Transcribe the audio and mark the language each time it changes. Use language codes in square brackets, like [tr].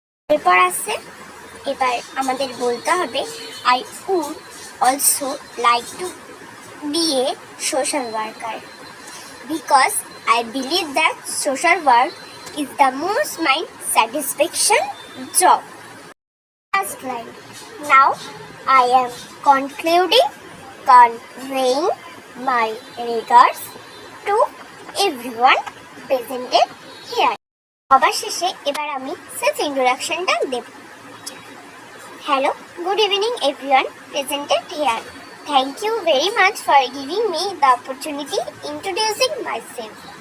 [bn] এরপর আসছে এবার আমাদের বলতে হবে [en] I would also like to be a social worker because I believe that social work is the most mind satisfaction job. Last line. Now I am conveying my regards to everyone presented here. [bn] সবার শেষে এবার আমি self ইন্ট্রোডাকশনটা Dev. [en] Hello, good evening everyone presented here. Thank you very much for giving me the opportunity introducing myself.